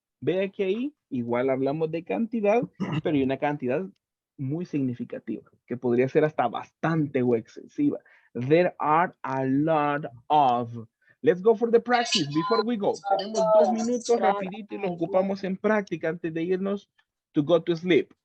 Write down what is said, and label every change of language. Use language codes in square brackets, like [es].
[es] Ve que ahí igual hablamos de cantidad, pero hay una cantidad muy significativa, que podría ser hasta bastante o excesiva. [en] There are a lot of. Let's go for the practice before we go. [es] Tenemos 2 minutos rapidito y los ocupamos en práctica antes de irnos [en] to go to sleep.